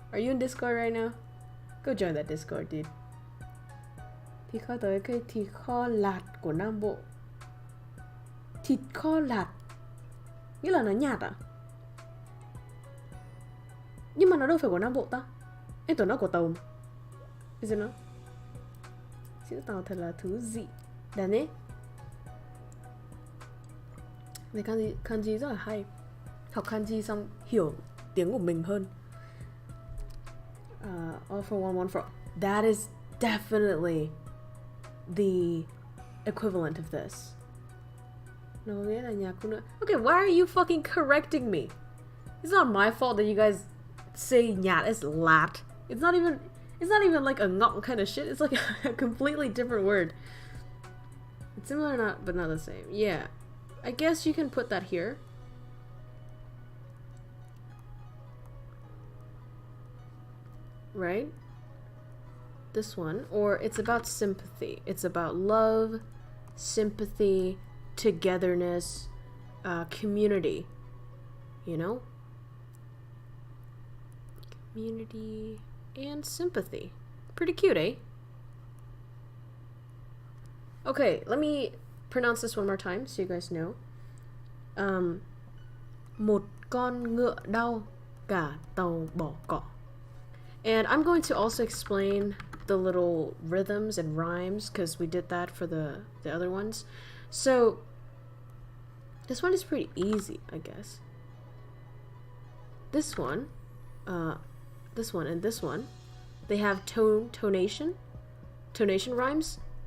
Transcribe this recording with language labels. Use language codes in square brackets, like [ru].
[en] Are you in Discord right now? Go join that Discord, dude. [vi] Thịt kho tới cái thịt kho lạt của Nam Bộ. Thịt kho lạt nghĩa là nó nhạt à? Nhưng mà nó đâu phải của Nam Bộ ta? Em tưởng nó của Tàu. [en] Is it not? [vi] Chữ Tàu thật là thứ dị. Đàn ấy. Về kanji rất là hay. Học kanji xong hiểu tiếng của mình hơn. [en] All for one, one for all. That is definitely the equivalent of this. No, okay, why are you fucking correcting me? It's not my fault that you guys say nhạt as lat. It's not even like a ngọng kind of shit. It's like a completely different word. It's similar, but not the same. Yeah, I guess you can put that here. Right? This one. Or it's about sympathy. It's about love, sympathy, togetherness, community. You know? Community and sympathy. Pretty cute, eh? Okay, let me pronounce this one more time so you guys know. [vi] Một con ngựa đau, cả tàu bỏ cỏ. [en] And I'm going to also explain the little rhythms and rhymes because we did that for the other ones. So this one is pretty easy, I guess. This one, and this one, they have tonation rhymes.